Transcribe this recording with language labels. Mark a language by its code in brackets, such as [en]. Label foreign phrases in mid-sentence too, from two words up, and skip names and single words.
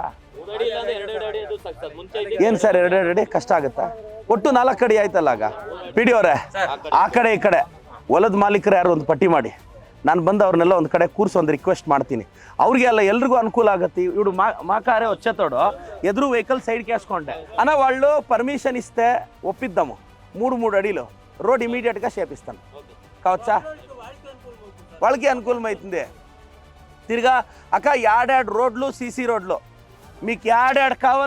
[kn] 3 ಅಡಿ ಇಲ್ಲ ಅಂದ್ರೆ 2 ಅಡಿ ಅದು ಸಾಕು. ಮುಂಚೆ ಏನ್ ಸರ್ 2 ಅಡಿ ಕಷ್ಟ ಆಗುತ್ತಾ? ಒಟ್ಟು 4 ಅಡಿ ಆಯ್ತಲ್ಲ. ಆಗ ಬಿಡಿಯೋರೆ ಆ ಕಡೆ ಈ ಕಡೆ ಹೊಲದ ಮಾಲೀಕರು ಯಾರು ಒಂದು ಪಟ್ಟಿ ಮಾಡಿ, ನಾನು ಬಂದು ಅವ್ರನ್ನೆಲ್ಲ ಒಂದು ಕಡೆ ಕೂರಿಸಿ ಒಂದು ರಿಕ್ವೆಸ್ಟ್ ಮಾಡ್ತೀನಿ. ಅವ್ರಿಗೆ ಎಲ್ಲ ಎಲ್ರಿಗೂ ಅನುಕೂಲ ಆಗುತ್ತೆ. ಇವ್ರು ಮಾಕಾರೆ [te] వచ్చేతోడు ఎదురు వెహికల్ సైడ్ కేసుకుంటే అన్న వాళ్ళు పర్మిషన్ ఇస్తే ఒప్పిద్దాము 3 అడిలో రోడ్ ఇమీడియట్గా చేపిస్తాను కావచ్చా? వాళ్ళకి అనుకూలమవుతుంది. తిరిగా అక్క యాడాడు రోడ్లు సీసీ రోడ్లు మీకు యాడాడు కావాలో చూపియండి.